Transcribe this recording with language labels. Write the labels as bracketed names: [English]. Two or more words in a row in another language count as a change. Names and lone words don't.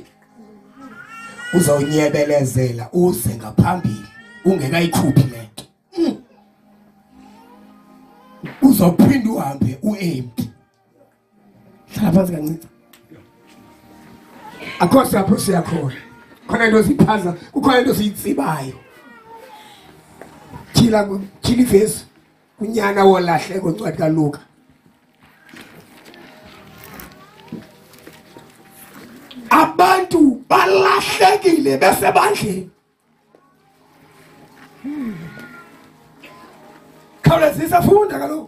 [Xhosa] Uzawunyebelezela uze ngaphambili ungekayikhuphi lento. [Zulu] Uzophinda uhambe uempty. Hlala phansi kancane. Akho sapho siyakhona. Khona into ziphaza, kukhona into siyitsibayo. [Xhosa] Thila ivesi unyana wolahleko ncwadi kaLuka. Abantu balahlekile besebandleni. Khawulezisa funda kaloku.